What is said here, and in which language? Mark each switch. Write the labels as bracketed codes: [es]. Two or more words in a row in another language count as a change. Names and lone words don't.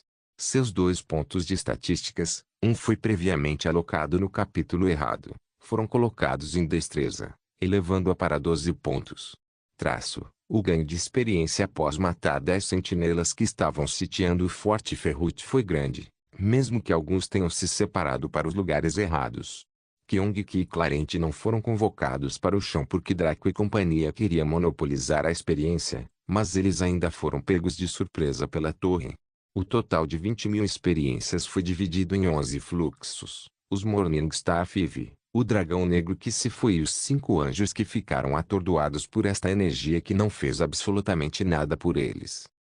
[pt] Seus 2 pontos de estatísticas, um foi previamente alocado no capítulo errado, foram colocados em destreza, elevando-a para 12 pontos. O ganho de experiência após matar 10 sentinelas que estavam sitiando o Forte Ferrut foi grande, mesmo que alguns tenham se separado para os lugares errados. Kyong-ki e Clarente não foram convocados para o chão porque Draco e companhia queria monopolizar a experiência, mas eles ainda foram pegos de surpresa pela torre. O total de 20.000 experiências foi dividido em 11 fluxos. Os Morningstar Five, o dragão negro que se foi e os 5 anjos que ficaram atordoados por esta energia que não fez absolutamente nada por eles.